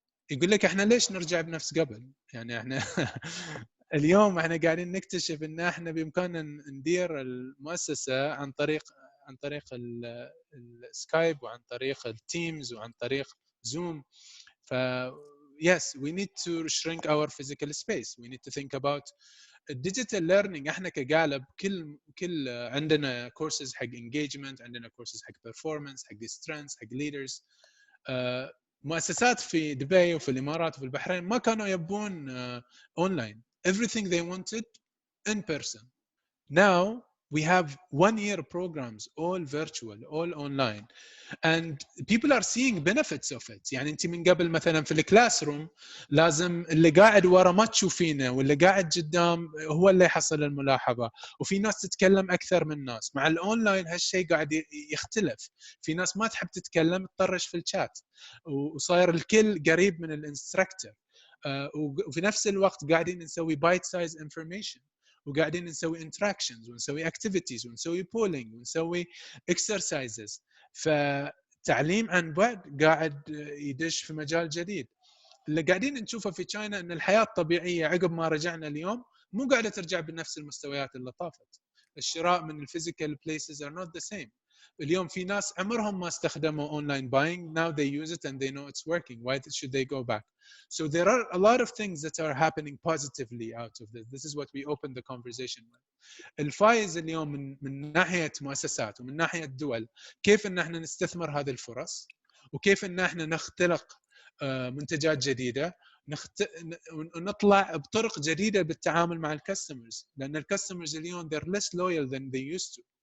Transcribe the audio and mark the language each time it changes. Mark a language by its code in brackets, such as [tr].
[ar] يقول لك احنا ليش نرجع بنفس قبل؟ يعني احنا اليوم احنا قاعدين نكتشف ان احنا بامكاننا ندير المؤسسه عن طريق السكايب وعن طريق التيمز وعن طريق زوم. [en] ف yes, we need to shrink our physical space. We need to think about digital learning. [ar] احنا كقالب كل عندنا courses حق engagement، عندنا courses حق performance، حق strengths، حق leaders. مؤسسات في دبي وفي الامارات وفي البحرين ما كانوا يبون اونلاين. [en] Everything they wanted in person. Now we have 1-year programs, all virtual, all online, and people are seeing benefits of it. [ar] يعني انت من قبل مثلا في الكلاس روم لازم اللي قاعد ورا ما تشوفينه واللي قاعد قدام هو اللي يحصل الملاحظه، وفي ناس تتكلم اكثر من ناس. مع الاونلاين هالشيء قاعد يختلف، في ناس ما تحب تتكلم تطرش في الشات، وصاير الكل قريب من الانستراكتور. وفي نفس الوقت قاعدين نسوي بايت سايز انفورميشن، وقاعدين نسوي انتراكشنز ونسوي اكتيفيتيز ونسوي بولينج ونسوي اكسرسايزز. فتعليم عن بعد قاعد يدش في مجال جديد. اللي قاعدين نشوفه في تشاينا ان الحياه الطبيعيه عقب ما رجعنا اليوم مو قاعده ترجع بنفس المستويات اللي طافت. الشراء من الفيزيكال بليسز [en] are not the same. [ar] اليوم في ناس عمرهم ما استخدموا [en] online buying, now they use it and they know it's working. Why should they go back? So there are a lot of things that are happening positively out of this. This is what we opened the conversation with. [ar] الفائز اليوم من ناحيه مؤسسات ومن ناحيه دول، كيف ان احنا نستثمر هذه الفرص، وكيف ان احنا نختلق منتجات جديده، ونطلع بطرق جديده بالتعامل مع الكاستمرز. لان الكاستمرز اليوم [en] they're less loyal than they used to.